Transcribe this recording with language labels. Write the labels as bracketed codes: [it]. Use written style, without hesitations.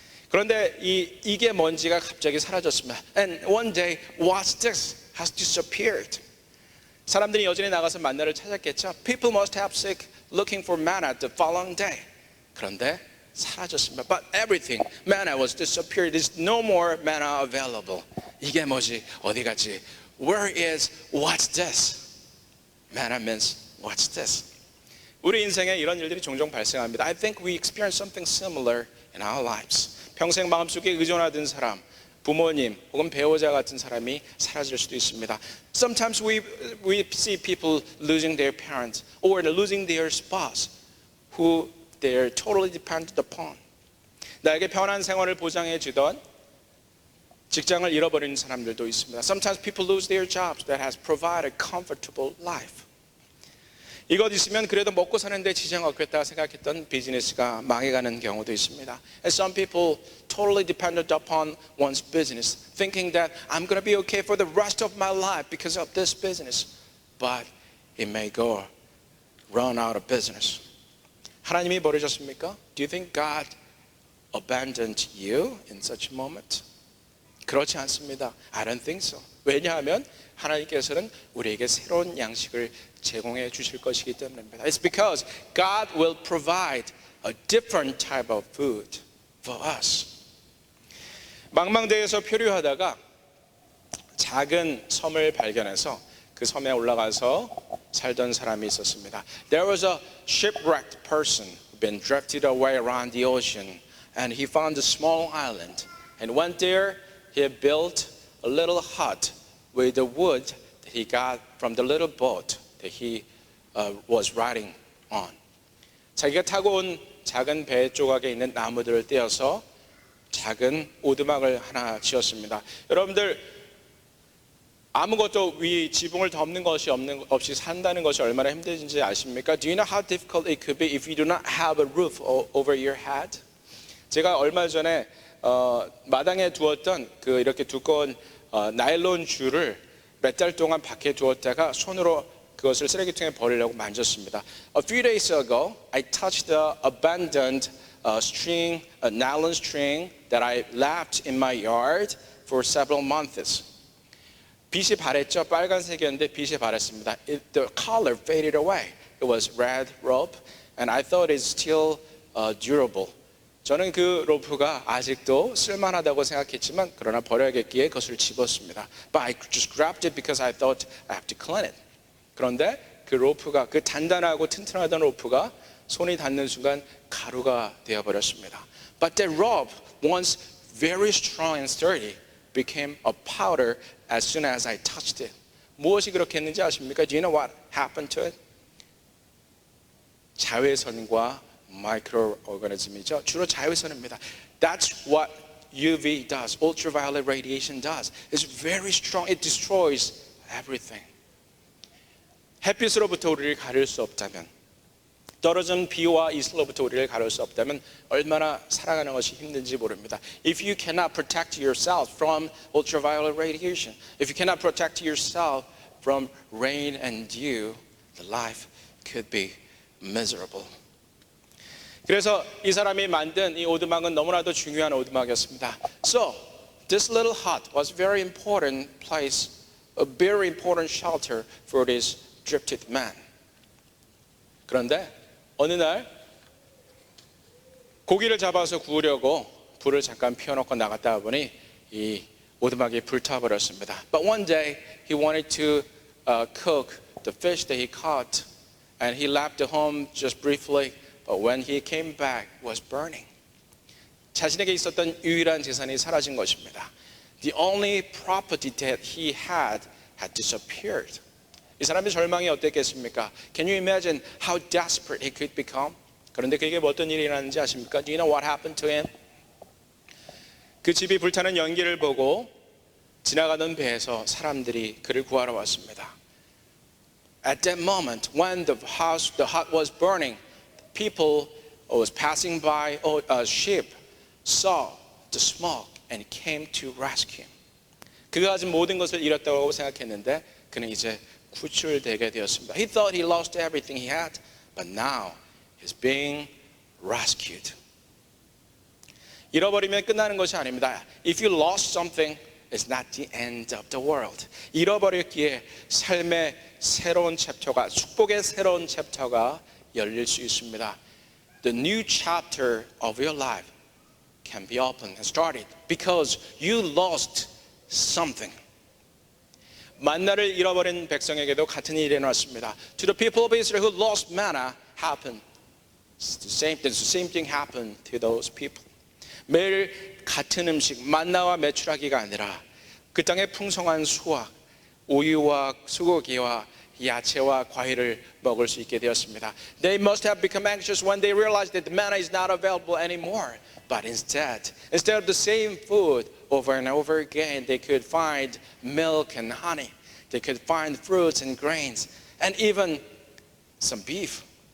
[ko] 그런데 이게 뭔지가 갑자기 사라졌습니다. [en] And one day, what's this? has disappeared. [ko] 사람들이 여전히 나가서 만나를 찾았겠죠. [en] People must have sick looking for manna the following day. [ko] 그런데 사라졌습니다. [en] But everything, manna was disappeared. There's no more manna available. [ko] 이게 뭐지? 어디 갔지? [en] Where is what's this? Manna means what's this? [ko] 우리 인생에 이런 일들이 종종 발생합니다. [en] I think we experience something similar in our lives. [ko] 평생 마음속에 의존하던 사람, 부모님 혹은 배우자 같은 사람이 사라질 수도 있습니다. [en] Sometimes we see people losing their parents or losing their spouse who they're totally dependent upon. [ko] 나에게 편한 생활을 보장해 주던 직장을 잃어버리는 사람들도 있습니다. [en] Sometimes people lose their jobs that has provided a comfortable life. [ko] 이것 있으면 그래도 먹고 사는데 지장 없겠다 생각했던 비즈니스가 망해가는 경우도 있습니다. [en] And some people totally depended upon one's business, thinking that I'm going to be okay for the rest of my life because of this business. But it may run out of business. [ko] 하나님이 버리셨습니까? [en] Do you think God abandoned you in such a moment? [ko] 그렇지 않습니다. [en] I don't think so. [ko] 왜냐하면 하나님께서는 우리에게 새로운 양식을 제공해 주실 것이기 때문입니다. [en] It's because God will provide a different type of food for us. [ko] 망망대해에서 표류하다가 작은 섬을 발견해서 그 섬에 올라가서 살던 사람이 있었습니다. [en] There was a shipwrecked person who'd been drifted away around the ocean, and he found a small island. And went there, he built a little hut with the wood that he got from the little boat that he was riding on. [ko] 자기가 타고 온 작은 배 조각에 있는 나무들을 떼어서 작은 오두막을 하나 지었습니다. 여러분들 아무것도 위 지붕을 덮는 것이 없이 산다는 것이 얼마나 힘든지 아십니까? [en] Do you know how difficult it could be if you do not have a roof over your head? [ko] 제가 얼마 전에 마당에 두었던 그 이렇게 두꺼운 나일론 줄을 몇 달 동안 밖에 두었다가 손으로 그것을 쓰레기통에 버리려고 만졌습니다. [en] A few days ago, I touched the abandoned string, a nylon string that I left in my yard for several months. [ko] 빛이 바랬죠. 빨간색이었는데 빛이 바랬습니다. [en] The color faded away. It was red rope, and I thought it's still durable. [ko] 저는 그 로프가 아직도 쓸만하다고 생각했지만 그러나 버려야겠기에 그것을 집었습니다. [en] But I just grabbed it because I thought I have to clean it. [ko] 그런데 그 로프가 그 단단하고 튼튼하던 로프가 손이 닿는 순간 가루가 되어버렸습니다. [en] But that rope, once very strong and sturdy, became a powder as soon as I touched it. [ko] 무엇이 그렇게 했는지 아십니까? [en] Do you know what happened to it? [ko] 자외선과 마이크로 오르가니즘이죠. 주로 자외선입니다. [en] That's what UV does. Ultraviolet radiation does. It's very strong. It destroys everything. [ko] 햇빛으로부터 우리를 가릴 수 없다면, 떨어진 비와 이슬로부터 우리를 가릴 수 없다면 얼마나 살아가는 것이 힘든지 모릅니다. [en] If you cannot protect yourself from ultraviolet radiation, if you cannot protect yourself from rain and dew, the life could be miserable. [ko] 그래서 이 사람이 만든 이 오두막은 너무나도 중요한 오두막이었습니다. [en] So this little hut was a very important place, a very important shelter for this drifted man. [ko] 그런데 어느 날 고기를 잡아서 구우려고 불을 잠깐 피워놓고 나갔다 보니 이 오두막이 불타버렸습니다. [en] But one day he wanted to cook the fish that he caught, and he left the home just briefly. But when he came back, it was burning. [ko] 자신에게 있었던 유일한 재산이 사라진 것입니다. [en] The only property that he had disappeared. [ko] 이 사람의 절망이 어땠겠습니까? [en] Can you imagine how desperate he could become? [ko] 그런데 그에게 어떤 일이 일어났는지 아십니까? [en] Do you know what happened to him? [ko] 그 집이 불타는 연기를 보고 지나가던 배에서 사람들이 그를 구하러 왔습니다. [en] At that moment, when the hut was burning, people who was passing by a ship saw the smoke and came to rescue him. [ko] 그가 가진 모든 것을 잃었다고 생각했는데 그는 이제 구출되게 되었습니다. [en] He thought he lost everything he had, but now he's being rescued. [ko] 잃어버리면 끝나는 것이 아닙니다. [en] If you lost something, it's not the end of the world. [ko] 잃어버렸기에 삶의 새로운 챕터가, 축복의 새로운 챕터가 열릴 수 있습니다. [en] The new chapter of your life can be opened and started because you lost something. [ko] 만나를 잃어버린 백성에게도 같은 일이 일어났습니다. [en] To the people of Israel who lost manna happened. The same thing happened to those people. [ko] 매일 같은 음식, 만나와 메추라기가 아니라 그 땅의 풍성한 수확, 우유와 소고기와 야채와 과일을 먹을 수 있게 되었습니다. [en] They must have become anxious when they realized that the manna is not available anymore. But instead of the same food over and over again, they could find milk and honey. They could find fruits and grains and even some beef.